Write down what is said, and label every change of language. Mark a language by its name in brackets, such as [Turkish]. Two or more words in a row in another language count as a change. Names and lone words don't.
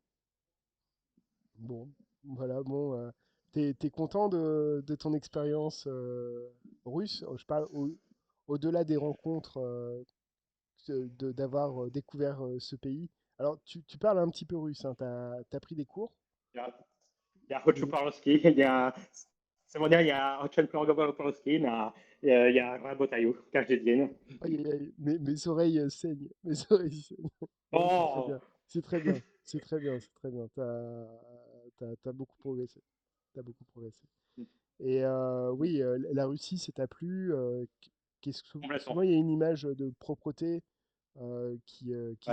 [French] Bon, voilà, bon, t'es content de ton expérience russe? Je parle au-delà des rencontres, d'avoir découvert ce pays. Alors, tu parles un petit peu russe, hein, t'as pris des cours? [Russian] Я хочу [French] Des- [Russian] по-русски, сегодня я очень много говорю по-русски, я работаю каждый день. [French] Aïe, aïe, aïe, mes oreilles saignent, mes oreilles saignent. Bon, c'est très [Russian] О, [French] bien, c'est très bien. C'est très bien, c'est très bien. T'as beaucoup progressé. T'as beaucoup progressé. Et oui, la Russie, c'est t'a plu. Complètement. Souvent, il y a une image de propreté qui